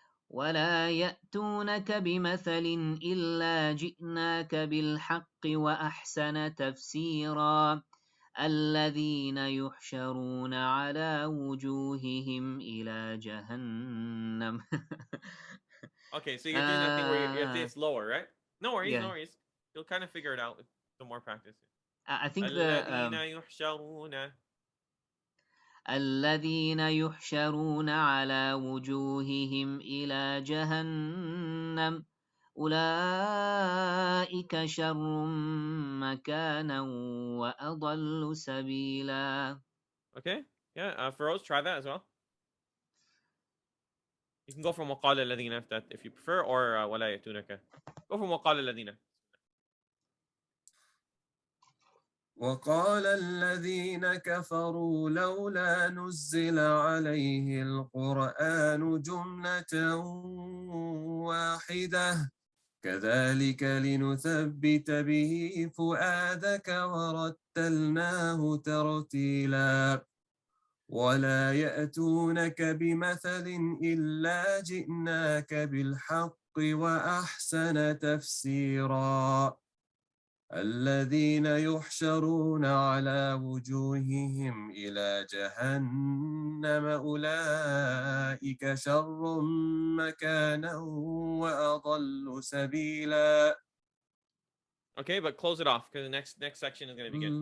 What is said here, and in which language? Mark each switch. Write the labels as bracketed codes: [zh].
[ar] ولا يأتونك بمثل إلا جئناك بالحق وأحسن تفسيرا. الذين يحشرون على وجوههم إلى جهنم. [en] Okay, so you're doing that thing where it's lower, right? No worries. You'll kind of figure it out with some more practice. I think [ar] الذين يحشرون. الذين يحشرون على وجوههم إلى جهنم أولئك شر مكانا وأضل سبيلا. [en] Okay, yeah. Feroz, try that as well. You can go from [ar] وقال الذين [en] if you prefer, or [ar] ولا يأتونك. [en] Go from [ar] وقال الذين. وقال الذين كفروا لولا نزل عليه القرآن جملة واحدة كذلك لنثبت به فؤادك ورتلناه ترتيلا ولا يأتونك بمثل إلا جئناك بالحق وأحسن تفسيرا الذين يحشرون على وجوههم إلى جهنم أولئك شر مكانا وأضل سبيلا. [en] Okay, but close it off because the next section is going to begin.